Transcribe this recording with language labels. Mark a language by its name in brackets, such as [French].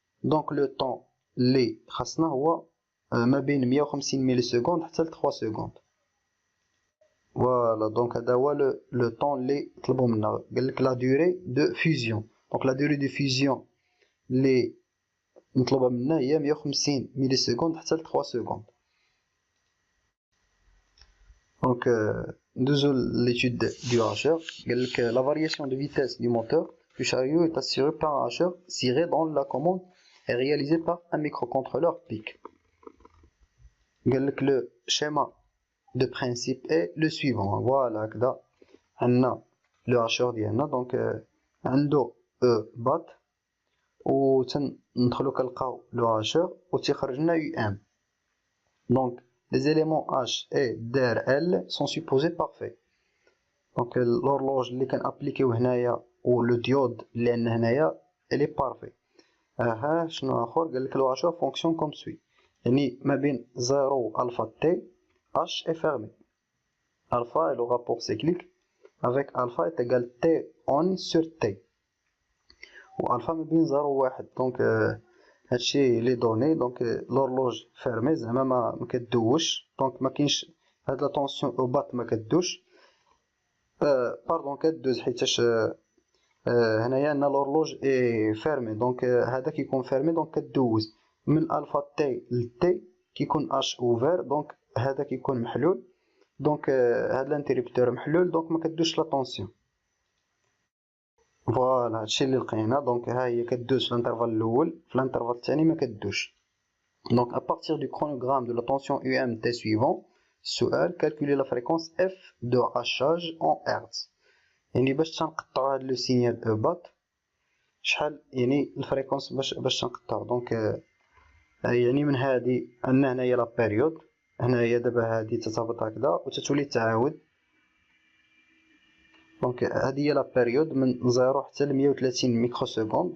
[Arabic] دونك لو طون اللي خاصنا هو ما بين 150 ملي سكوند حتى ل 3 سكوند. فوالا دونك هذا هو لو طون اللي طلبوا منا. قال لك لا دوري دو فيزيون. دونك لا دوري دو فيزيون اللي مطلوبه منا هي 150 ملي سكوند حتى ل 3 سكوند. [French] Donc, [Arabic] ندوزو [French] l'étude du hacheur. La variation de vitesse du moteur du chariot est assurée par un hacheur ciré dans la commande et réalisée par un microcontrôleur PIC. Le schéma de principe est le suivant. [Arabic] Voilà, هكذا عندنا le hacheur ديالنا. donc عنده E bat و تندخلو كنلقاو le hacheur و تيخرج لنا UM. [French] donc les éléments H et der L sont supposés parfaits. donc l'horloge [Arabic] اللي كنابليكيو هنايا [French] و le diode [Arabic] اللي عندنا هنايا [French] elle est parfait. [Arabic] ها شنو اخر قالك [French] le hacheur fonctionne comme suit. [Arabic] يعني ما بين 0 و [French] alpha t H est fermé. Alpha est le rapport cyclique avec alpha est égal T on sur T. [Arabic] Ou alpha ما بين 0 و 1. donc هادشي لي دوني. donc [French] l'horloge fermée [Arabic] زعما ما كدوش. donc ما كاينش هاد لا طونسيون او بات ما كدوش. باردون كدوز حيتاش هنايا عندنا [French] l'horloge est fermée. [Arabic] donc هذا كيكون fermé donc كدوز من الفا تي لتي كيكون اش اوفير. دونك هذا كيكون محلول. دونك هاد الانتريبتور محلول دونك ما كدوش لا طونسيون. فوالا هادشي اللي لقينا. دونك ها هي كدوز في الانترفال الاول في الانترفال الثاني ما كدوش. دونك [French] à partir du chronogramme de la tension UMT suivant [Arabic] السؤال [French] calculer la fréquence F de hachage en Hertz. [Arabic] يعني باش تنقطعو هاد لو سينيال او بات شحال يعني الفريكونس باش تنقطعو. دونك يعني من هذه عندنا هنايا لا بيريود. هنايا دابا هذه تتهبط هكذا وتتولي تعاود. دونك هذه هي لا بيريود من 0 حتى ل 130 ميكرو سكوند.